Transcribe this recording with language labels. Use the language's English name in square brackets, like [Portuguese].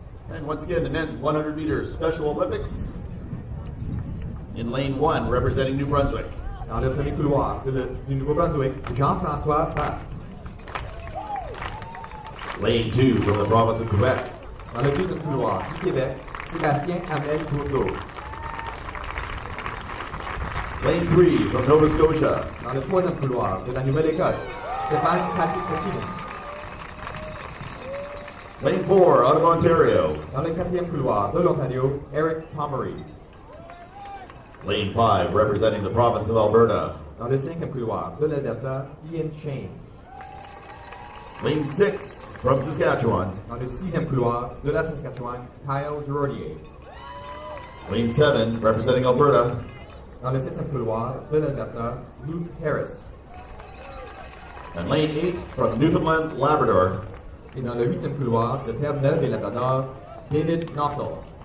[English] And once again, the men's 100 meters Special Olympics. In lane 1, representing New Brunswick. [French] Dans le premier couloir du Nouveau-Brunswick, Jean-François Basque. [English] Lane 2, from the province of Quebec. [French] Dans le deuxième couloir du Québec, Sébastien Hamel Tourneau. [English] Lane 3, from Nova Scotia. [French] Dans le troisième couloir de la Nouvelle-Écosse, Stéphane Patrick. [English] Lane 4, out of Ontario. [French] Dans le quatrième couloir de l'Ontario, Eric Pomery. [English] Lane 5, representing the province of Alberta. [French] Dans le cinquième couloir de l'Alberta, Ian Shane. [English] Lane 6, from Saskatchewan. [French] Dans le sixième couloir de la Saskatchewan, Kyle Girardier. [English] Lane 7, representing Alberta. [French] Dans le septième couloir de l'Alberta, Luke Harris. [English] And lane 8, from Newfoundland, Labrador. [French] Et dans le huitième couloir de Terre-Neuve et Labrador, David Knottle.